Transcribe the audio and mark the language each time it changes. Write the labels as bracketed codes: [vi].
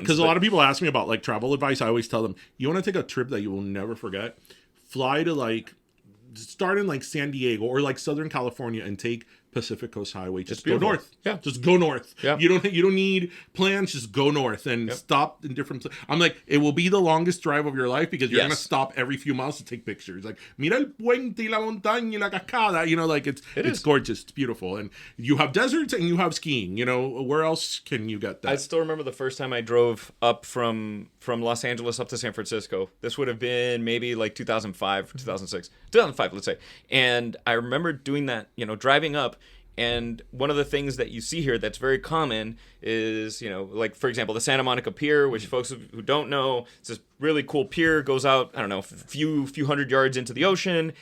[en] because a lot of people ask me about like travel advice. I always tell them, you want to take a trip that you will never forget, fly to start in like San Diego or like Southern California and take Pacific Coast Highway. Just go north. Yeah. Just go north. Yeah. You don't need plans. Just go north and stop in different places. I'm like, it will be the longest drive of your life because you're going to stop every few miles to take pictures. Like, [es] mira el puente y la montaña y la cascada. [en] It's gorgeous. It's beautiful. And you have deserts and you have skiing. Where else can you get that? I still remember the first time I drove up from Los Angeles up to San Francisco. This would have been maybe like 2005, 2006. 2005, let's say. And I remember doing that, driving up. And one of the things that you see here that's very common is, like, for example, the Santa Monica Pier, which folks who don't know, it's this really cool pier, goes out, I don't know, a few hundred yards into the ocean.